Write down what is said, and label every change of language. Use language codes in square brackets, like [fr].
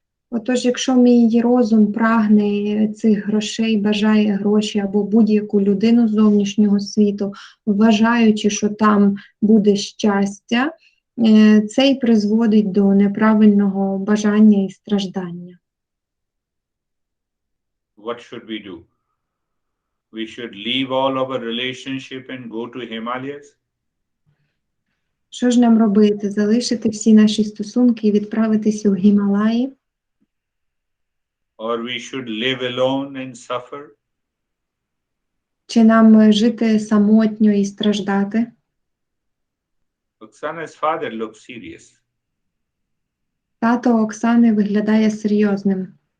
[uk] Отож, якщо мій розум прагне цих грошей, бажає гроші або будь-яку людину з зовнішнього світу, вважаючи, що там буде щастя, це й призводить до неправильного бажання і страждання. [en] What should we do? We should leave all our relationship and go to Himalayas? [uk] Що ж нам робити? Залишити всі наші стосунки і відправитися у Гімалаї? [en] Or we should live alone and suffer? [uk] Чи нам жити самотньо і страждати? [en] Oksana's father looks serious. [uk] Тато Оксани виглядає серйозним.